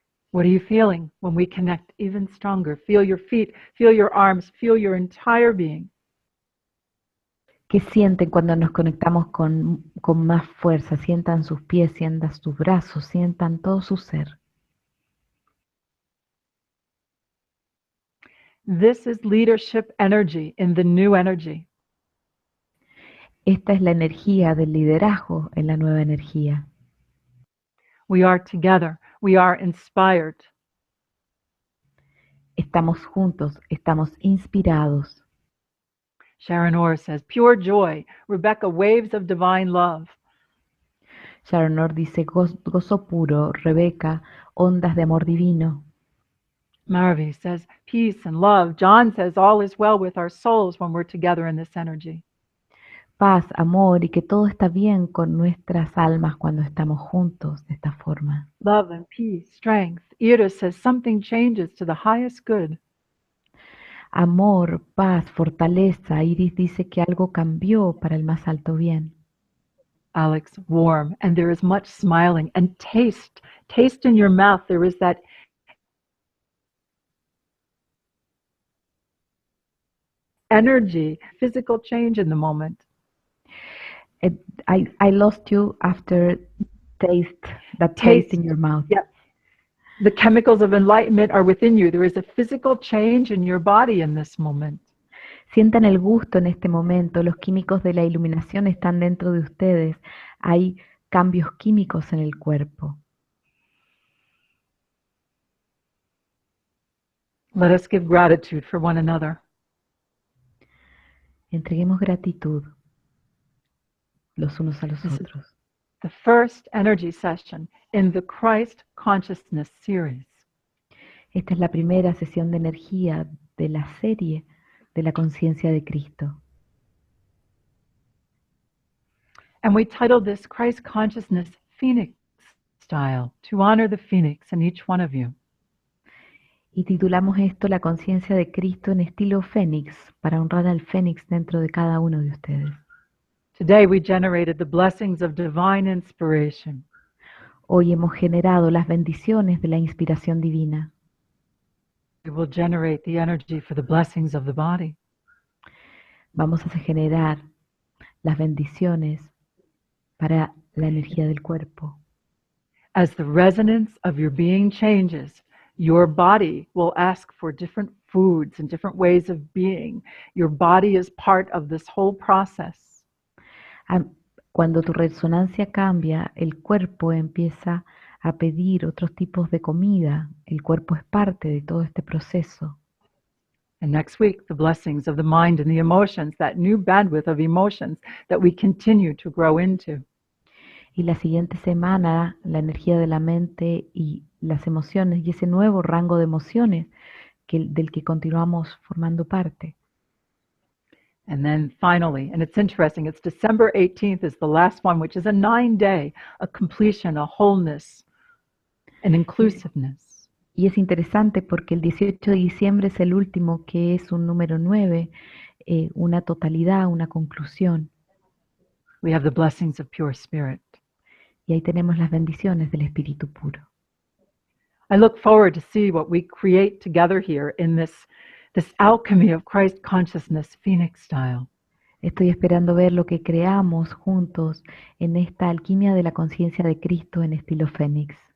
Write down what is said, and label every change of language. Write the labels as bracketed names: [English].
[English] What are you feeling when we connect even stronger? Feel your feet, feel your arms, feel your entire being. [Spanish] ¿Qué sienten cuando nos conectamos con más fuerza? Sientan sus pies, sientan sus brazos, sientan todo su ser. [English] This is leadership energy in the new energy. [Spanish] Esta es la energía del liderazgo en la nueva energía. [English] We are together. We are inspired. [Spanish] Estamos juntos, estamos inspirados. [English] Sharon Orr says, pure joy. Rebecca, waves of divine love. [Spanish] Sharon Orr dice, gozo puro. Rebeca, ondas de amor divino. [English] Maravi says, peace and love. John says, all is well with our souls when we're together in this energy. [Spanish] Paz, amor y que todo está bien con nuestras almas cuando estamos juntos de esta forma. [English] Love and peace, strength. Iris says, something changes to the highest good. [Spanish] Amor, paz, fortaleza. Iris dice que algo cambió para el más alto bien. [English] Alex, warm, and there is much smiling. And taste, taste in your mouth. There is that energy, physical change in the moment. I lost you after taste in your mouth. Yeah. The chemicals of enlightenment are within you. There is a physical change in your body in this moment. [Spanish] Sientan el gusto en este momento. Los químicos de la iluminación están dentro de ustedes. Hay cambios químicos en el cuerpo. [English] Let us give gratitude for one another. [Spanish] Entreguemos gratitud los unos a los otros. [English] The first energy session in the Christ Consciousness series. [Spanish] Esta es la primera sesión de energía de la serie de la conciencia de Cristo. [English] And we titled this Christ Consciousness Phoenix Style, to honor the Phoenix in each one of you. [Spanish] Y titulamos esto La conciencia de Cristo en estilo Fénix, para honrar al Fénix dentro de cada uno de ustedes. [English] Today we generated the blessings of divine inspiration. [Spanish] Hoy hemos generado las bendiciones de la inspiración divina. [English] We will generate the energy for the blessings of the body. [Spanish] Vamos a generar las bendiciones para la energía del cuerpo. [English] As the resonance of your being changes, your body will ask for different foods and different ways of being. Your body is part of this whole process. [Spanish] Cuando tu resonancia cambia, el cuerpo empieza a pedir otros tipos de comida. El cuerpo es parte de todo este proceso. [English] And next week, the blessings of the mind and the emotions, that new bandwidth of emotions that we continue to grow into. [Spanish] Y la siguiente semana, la energía de la mente y las emociones y ese nuevo rango de emociones del que continuamos formando parte. [English] And then finally, and it's interesting, it's December 18th is the last one, which is a 9-day, a completion, a wholeness, an inclusiveness. [Spanish] Y es interesante porque el 18 de diciembre es el último, que es un número 9, una totalidad, una conclusión. [English] We have the blessings of pure spirit. [Spanish] Y ahí tenemos las bendiciones del Espíritu puro. [English] I look forward to see what we create together here in this alchemy of Christ consciousness, Phoenix style. [Spanish] Estoy esperando ver lo que creamos juntos en esta alquimia de la conciencia de Cristo en estilo Fénix.